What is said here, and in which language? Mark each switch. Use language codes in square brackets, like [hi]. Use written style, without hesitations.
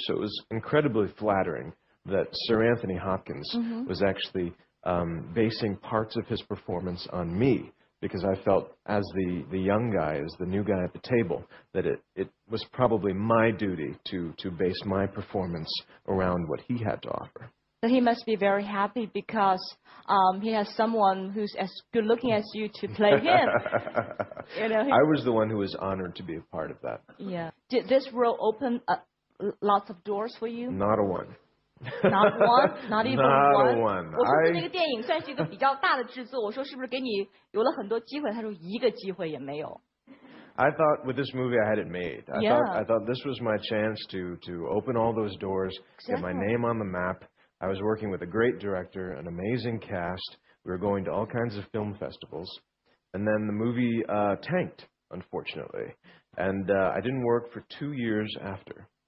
[en] So it was incredibly flattering that Sir Anthony Hopkins was actually basing parts of his performance on me, because I felt as the young guy, as the new guy at the table, that it was probably my duty to base my performance around what he had to offer. So he must be very happy because he has someone who's as good looking as you to play him. You know, I was the one who was honored to be a part of that. Yeah. Did this role open lots of doors for you? Not a one. Not one? Not even Not one? one. [zh] 我说那个电影算是一个比较大的制作，我说是不是给你有了很多机会？他说一个机会也没有。 [en] I thought with this movie I had it made. I thought this was my chance to open all those doors, get my name on the map. I was working with a great director, an amazing cast. We were going to all kinds of film festivals. And then the movie tanked, unfortunately. And I didn't work for 2 years after.